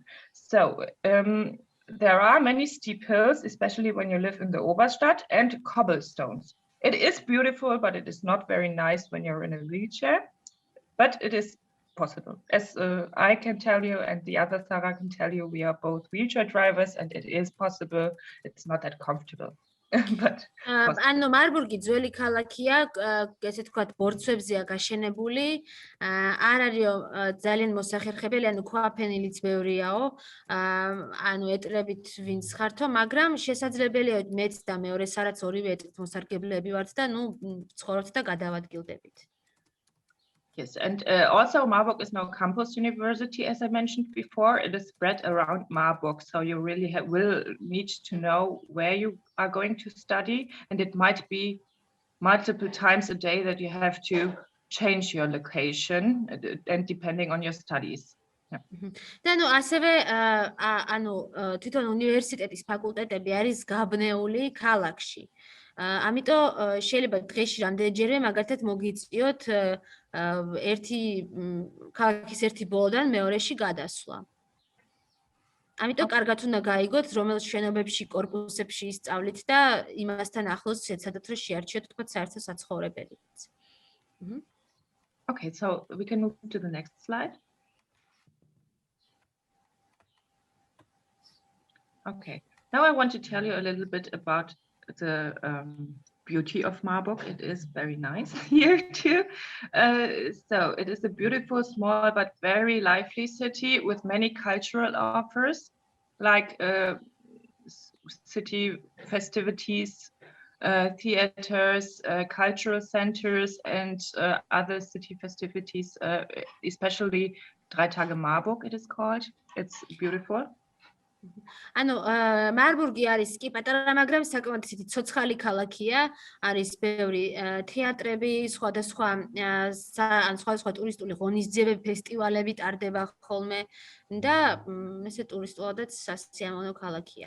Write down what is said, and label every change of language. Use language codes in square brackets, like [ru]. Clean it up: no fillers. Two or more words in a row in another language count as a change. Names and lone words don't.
[en] So there are many steep hills, especially when you live in the Oberstadt, and cobblestones. It is beautiful, but it is not very nice when you're in a wheelchair, but it is possible. As I can tell you and the other Sarah can tell you, we are both wheelchair drivers and it is possible. It's not that comfortable. [ka] ანუ მარბურგი ძველი ქალაქია, ესე თქვათ, ბორცვებზეა გაშენებული, არ არის ძალიან მოსახერხებელი, ანუ ქვაფენილიც ბევრიაო, ანუ ეტრებით ვინც ხართო, მაგრამ შესაძლებელია მეც და მეორე სარაც ორივე ეტრით მოსარგებლეები ვართ და ნუ ცხოვრობთ და გადავადგილდებით. [en] Yes, and also Marburg is now campus university, as I mentioned before. It is spread around Marburg, so you really will need to know where you are going to study, and it might be multiple times a day that you have to change your location, and depending on your studies. [ka] და ნუ ასევე ანუ თვითონ უნივერსიტეტის ფაკულტეტები არის გაბნეული ქალაქში. ამიტომ შეიძლება დღეში რამდენჯერმე მაგალითად მოგიწიოთ ერთი ქალაქის ერთი ბოლოდან მეორეში გადასვლა. ამიტომ კარგად უნდა გაიგოთ, რომელ შენობებში, კორპუსებში ისწავლით და იმასთან ახლოს შეცადოთ, რომ შეარჩიოთ თქვა საერთო საცხოვრებელიც. [en] Okay, so we can move to the next slide. Okay, now I want to tell you a little bit about the beauty of Marburg. It is very nice here too. So it is a beautiful, small, but very lively city with many cultural offers, like city festivities, theaters, cultural centers, and other city festivities, especially 3 Tage Marburg it is called. It's beautiful. [ka] ანუ მარბურგი არის კი პატარა, მაგრამ საკმაოდ ისეთი ცოცხალი ქალაქია, არის ბევრი თეატრები, სხვადასხვა ტურისტული ღონისძიებები, ფესტივალები ტარდება ხოლმე და ესე ტურისტულადაც სასიამოვნო ქალაქია.